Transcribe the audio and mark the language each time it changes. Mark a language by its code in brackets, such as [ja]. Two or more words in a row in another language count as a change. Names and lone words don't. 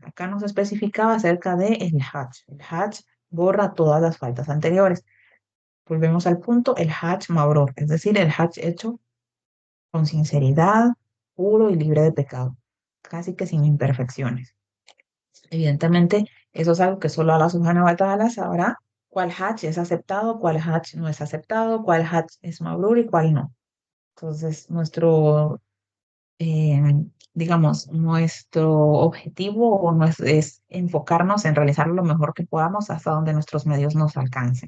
[es] Acá nos especificaba acerca de el Hajj. El Hajj borra todas las faltas anteriores. Volvemos al punto, el [ar] حج مبرور, [es] es decir, el Hajj hecho con sinceridad, puro y libre de pecado, casi que sin imperfecciones. Evidentemente, eso es algo que solo Allah [ar] سبحانه وتعالى [es] sabrá cuál Hajj es aceptado, cuál Hajj no es aceptado, cuál Hajj es mabrur y cuál no. Entonces, digamos, nuestro objetivo o es enfocarnos en realizar lo mejor que podamos hasta donde nuestros medios nos alcancen.